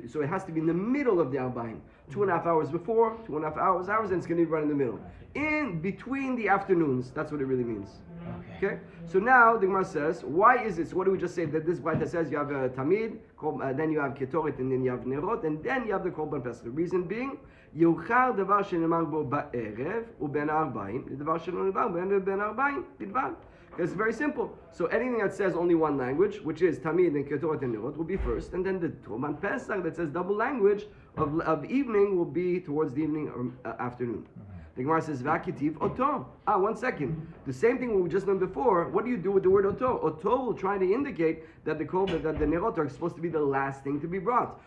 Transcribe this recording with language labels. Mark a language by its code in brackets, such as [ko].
[en] So it has to be in the middle of the Arbaim. 2.5 hours before, 2.5 hours, and it's going to be right in the middle. In between the afternoons. That's what it really means. Okay? So now the Gemara says, why is it? So what do we just say? That this Braita says you have a Tamid, then you have Ketoret, and then you have Nerot, and then you have the Korban Pesach. The reason being, [he] יאוחר דבר שנאמר בו בערב ובין הארבעים, לדבר שלא נאמר בין הארבעים בלבד. [en] It's very simple. So anything that says only one language, which is Tamid and Ketoret and Nerot, will be first, and then the Korban Pesach that says double language of evening will be towards the evening or afternoon. The Gemara says, Vakitiv oto. 1 second. The same thing we just done before. What do you do with the word oto? Oto will try to indicate that the nerot are supposed to be the last thing to be brought.